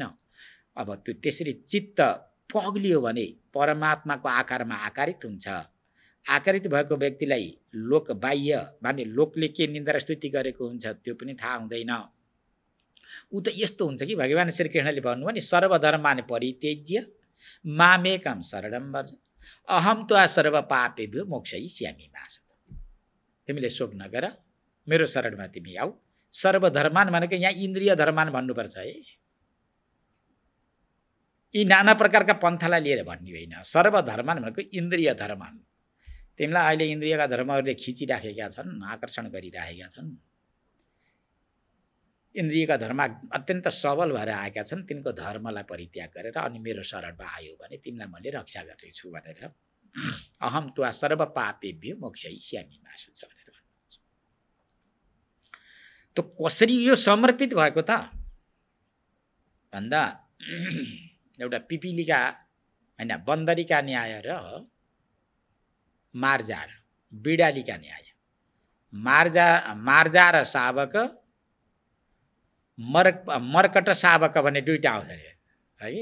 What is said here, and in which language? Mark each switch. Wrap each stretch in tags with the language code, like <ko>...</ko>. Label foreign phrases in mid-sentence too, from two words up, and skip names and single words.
<ne>अब त्यो त्यसरी चित्त पग्लियो भने परमात्माको आकारमा आकारित हुन्छ। आकारित भएको व्यक्तिलाई लोक बाह्य माने लोकले के निन्दा स्तुति गरेको हुन्छ त्यो पनि थाहा हुँदैन। ऊ त यस्तो हुन्छ कि भगवान श्रीकृष्णले भन्नुभयो नि,</ne> <sa>सर्वधर्मान् परित्यज्य मामेकं शरणं व्रज अहं त्वा सर्व पापेभ्यो मोक्षयिष्यामि मा शुचः।</sa> <ne>तिमीले शोक नगर, मेरो शरणमा तिमी आऊ। सर्वधर्मान् भनेको यहाँ इन्द्रिय धर्मान् भन्नुपर्छ है, यी नाना प्रकारका पन्थालाई लिएर भन्ने होइन। सर्वधर्मान् भनेको इन्द्रिय धर्मान्। तिमीलाई अहिले इन्द्रियका धर्महरूले खिचिराखेका छन्, आकर्षण गरिराखेका छन्। इन्द्रियका धर्म अत्यन्त सबल भएर आएका छन्। तिनको धर्मलाई परित्याग गरेर अनि मेरो शरणमा आयो भने तिमीलाई मैले रक्षा गर्नेछु भनेर</ne> <sa>अहम त्वा सर्व पापेभ्यो मोक्षयिष्यामि मा शुचः</sa> <ne>भनेर भन्नुहुन्छ। त कसरी यो समर्पित भएको त भन्दा एउटा पिपिलिका हैन, बन्दरीका न्याय र मार्जा र बिडालीका न्याय। मार्जा र शावक, मर्कट शावक भन्ने दुईटा आउँछ है कि।</ne>